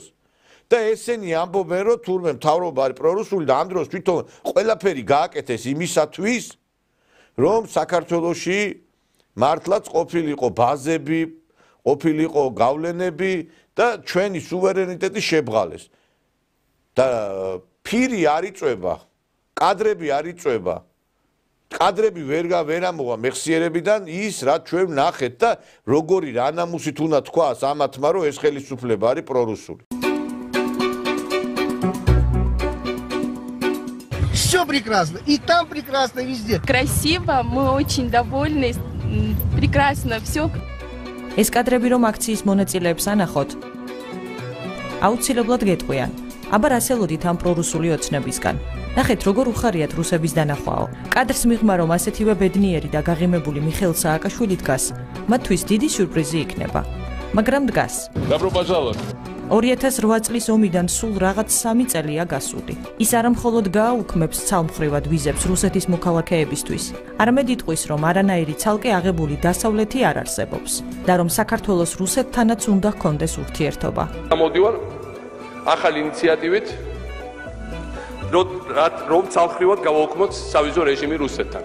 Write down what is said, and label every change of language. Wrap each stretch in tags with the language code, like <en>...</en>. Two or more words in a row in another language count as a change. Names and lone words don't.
<ka>და ესენი ამბობენ, რომ თურმე მთავრობა არის პრორუსული და ამ დროს თვითონ ყველაფერი გააკეთეს იმისათვის, რომ საქართველოში მართლაც ყოფილიყო ბაზები, ყოფილიყო გავლენები და ჩვენი სუვერენიტეტი შებრალეს. და ფირი არ იწვება, კადრები არ იწვება. კადრები ვერ ამოვა მეხსიერებიდან ის, რაც ჩვენ ვნახეთ და როგორი რანამუსით უნდა თქვას ამათმა, რომ ეს ხელისუფლება არის პრორუსული.</ka> <ru>Все прекрасно, и там прекрасно, везде. Красиво, мы очень довольны, прекрасно все.</ru> <ka>ეს კადრები რომ აქციის მონაწილეებს ანახოთ, აუცილებლად გეტყვიან. აბა რასელოდით ამ პრორუსული ოცნებისგან. ნახეთ, როგორ უხარიათ რუსების დანახვაო. კადრს მიღმა, რომ ასეთივე ბედნიერი და გაღიმებული მიხეილ სააკაშვილი დგას, მათთვის დიდი სიურპრიზი იქნება. მაგრამ დგას.</ka> <ru>Добро пожаловать.</ru> <ka>2008 წლის ომიდან სულ რაღაც 3 წელია გასული. ის არა მხოლოდ გააუქმებს ცალმხრივად ვიზებს რუსეთის მოქალაქეებისთვის, არამედ იტყვის, რომ არანაირი ცალკე აღებული დასავლეთი არ არსებობს და რომ საქართველოს რუსეთთანაც უნდა ჰქონდეს ურთიერთობა. გამოდივარ ახალი ინიციატივით, რომ ცალმხრივად გავაუქმოთ სავიზო რეჟიმი რუსეთთან.</ka>